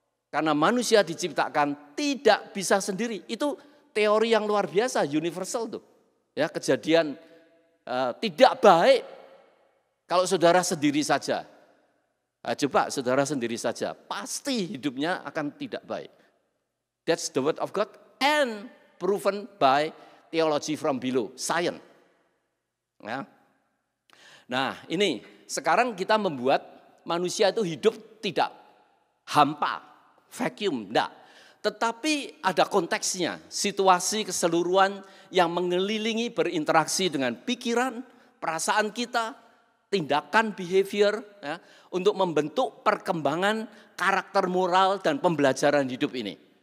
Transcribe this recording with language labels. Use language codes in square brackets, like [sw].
[id] Karena manusia diciptakan tidak bisa sendiri. Itu teori yang luar biasa, universal tuh. Ya, kejadian tidak baik kalau saudara sendiri saja. Nah, coba saudara sendiri saja, pasti hidupnya akan tidak baik. [en] That's the word of God and proven by theology from below, science. [id] Ya. Nah, ini sekarang kita membuat manusia itu hidup tidak hampa, vacuum, enggak. Tetapi ada konteksnya, situasi keseluruhan yang mengelilingi berinteraksi dengan pikiran, perasaan kita, tindakan, behavior, ya, untuk membentuk perkembangan karakter moral dan pembelajaran hidup ini.